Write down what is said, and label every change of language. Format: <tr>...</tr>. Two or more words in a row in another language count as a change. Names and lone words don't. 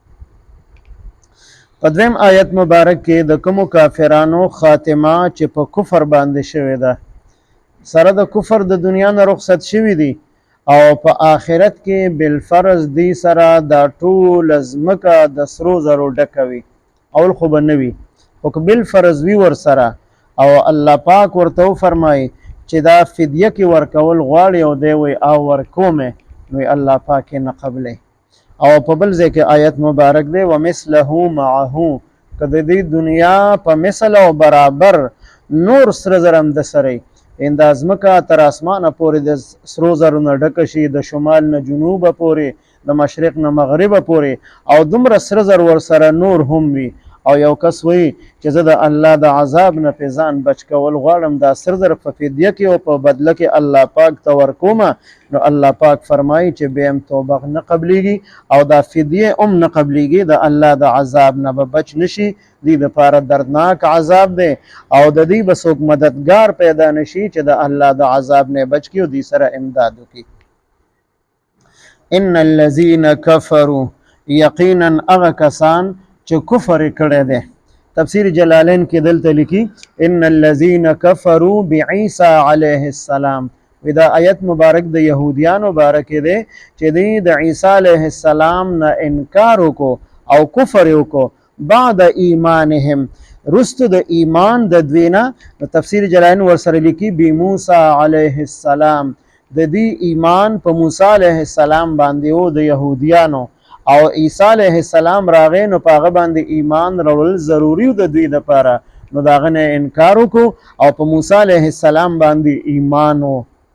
<ps>په دویم آیت مبارک کې د کومو کافرانو خاتمه چې په کفر باندې شوې ده سره د کفر د دنیا نه رخصت شوي دي او په آخرت کې بالفرض دی سره دا ټول ځمکه د سرو زرو ډکه وي اول خو به نه وي او که بالفرض وي ورسره او الله پاک ورته وفرمایي چې دا فدیه کې ورکول غواړي او دی وایي او ورکومې نو الله پاک یې نه قبلوي. او په بل ځای کې آیت مبارک دی</ps> <ar>ومثله معه</ar> <ps>که د دې دنیا په مثل او برابر نور سره زر هم د سره ان د ځمکه تر اسمانه پورې د سرو زرو نه ډکه شي، د شمال نه جنوبه پورې، د مشرق نه مغربه پورې او دومره سره زر ورسره نور هم وي او یو کس وایي چې زه د الله د عذاب نه پې ځان بچ کول غواړم دا سره زر په فدیه کې او په بدله کې الله پاک ته ورکومه نو الله پاک فرمایي چې بیا هم توبه نه قبلیږي او دا فدیه هم نه قبلیږي، د الله د عذاب نه به بچ نشي، دې دپاره دردناک عذاب دی او د دې به څوک مددګار پیدا نشي چې د الله د عذاب نه بچ کړي او دې سره امداد وکړي.</ps> <ar>ان الذين كفروا</ar> <ps>یقینا هغه کسان چې کفر کړی دی. تفسیر جلالین کې دلته لیکي</ps> <ar>ان الذين كفروا بعیسی علیه السلام،</ar> <ps>دا آیت مبارک د یهودیانو باره کې دی چې دوی د</ps> <ar>عیسی علیه السلام</ar> <ps>نه انکار وکړو او کفر یې وکړو</ps> <ar>بعد ایمانهم</ar> <ps>رستو د ایمان د دوی نه. تفسیر جلالین ورسره لیکي</ps> <ar>بموسی علیه السلام،</ar> <ps>د دې ایمان په</ps> <ar>موسی علیه السلام</ar> <ps>باندې و د یهودیانو او</ps> <ar>عیسی علیه السلام</ar> <ps>راغی نو په هغه باندې ایمان راوړل ضروري و د دوی دپاره نو د هغه نه انکار وکړو او په</ps> <ar>موسی علیه السلام</ar> <ps>باندې ایمان و.</ps>